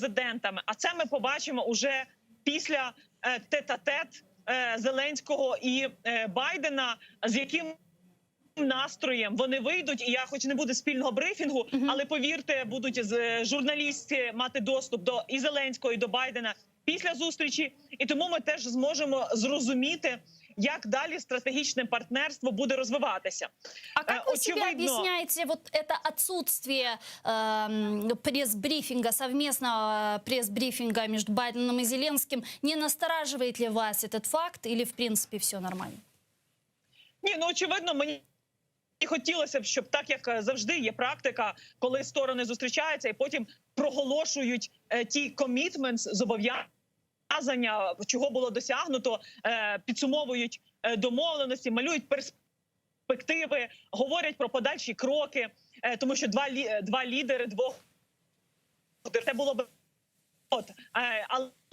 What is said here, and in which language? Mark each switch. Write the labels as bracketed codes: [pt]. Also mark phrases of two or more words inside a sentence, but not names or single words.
[uk] А це ми побачимо уже після тет-а-тет Зеленського і Байдена, з яким настроєм вони вийдуть. І я, хоч не буде спільного брифінгу, але повірте, будуть журналісти мати доступ до і Зеленського, і до Байдена після зустрічі. І тому ми теж зможемо зрозуміти, як далі стратегічне партнерство буде розвиватися. [ru] А как вы себе объясняете вот это отсутствие пресс-брифинга, совместного пресс-брифинга между Байденом и Зеленским? Не настораживает ли вас этот факт или, в принципе, все нормально? [uk] Ні, ну очевидно, мені хотілося б, щоб так, як завжди є практика, коли сторони зустрічаються і потім проголошують ті commitments, зобов'язання, чого було досягнуто, підсумовують домовленості, малюють перспективи, говорять про подальші кроки, тому що два лідери, це було б але